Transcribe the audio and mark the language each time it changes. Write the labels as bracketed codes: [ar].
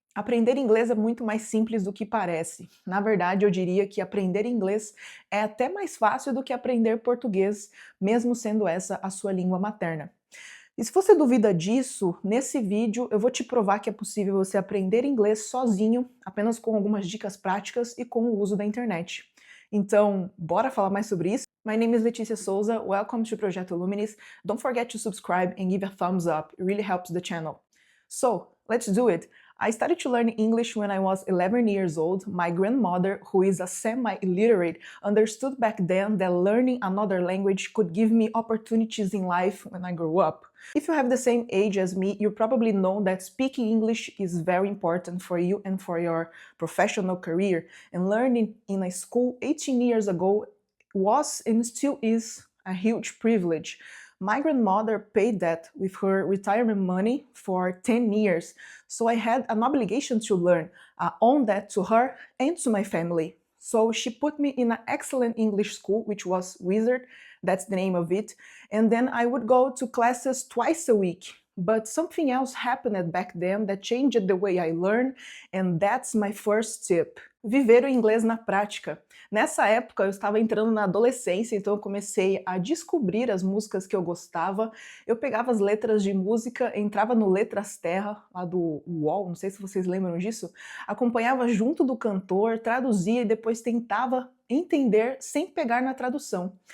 [pt] Aprender inglês é muito mais simples do que parece. Na verdade, eu diria que aprender inglês é até mais fácil do que aprender português, mesmo sendo essa a sua língua materna. E se você duvida disso, nesse vídeo eu vou te provar que é possível você aprender inglês sozinho, apenas com algumas dicas práticas e com o uso da internet. Então, bora falar mais sobre isso? [en] My name is Letícia Souza, welcome to Projeto Luminis. Don't forget to subscribe and give a thumbs up, it really helps the channel. So, let's do it. I started to learn English when I was 11 years old. My grandmother, who is a semi-illiterate, understood back then that learning another language could give me opportunities in life when I grew up. If you have the same age as me, you probably know that speaking English is very important for you and for your professional career. And learning in a school 18 years ago was and still is a huge privilege. My grandmother paid that with her retirement money for 10 years, so I had an obligation to learn, owe that to her and to my family. So she put me in an excellent English school, which was Wizard, that's the name of it, and then I would go to classes twice a week. But something else happened back then that changed the way I learn, and that's my first tip. [pt] Viver o inglês na prática. Nessa época eu estava entrando na adolescência, então eu comecei a descobrir as músicas que eu gostava. Eu pegava as letras de música, entrava no Letras Terra, lá do UOL, não sei se vocês lembram disso, acompanhava junto do cantor, traduzia e depois tentava entender sem pegar na tradução.